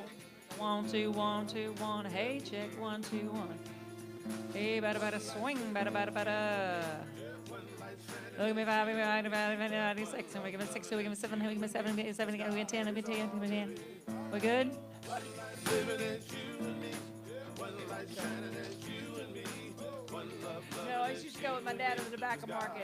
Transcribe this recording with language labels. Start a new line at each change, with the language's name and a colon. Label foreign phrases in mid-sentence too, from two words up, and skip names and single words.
English: 1, 2, 1, 2, 1. Hey, check 1, 2, 1. Hey, bada bada swing, bada bada bada. Look at me, 5, 96. And we give it 6, we give it 7, we give it 7, we give it 7 again, we get 10, we get 10, we get 10. We good? No, I used to go with my dad in the tobacco market.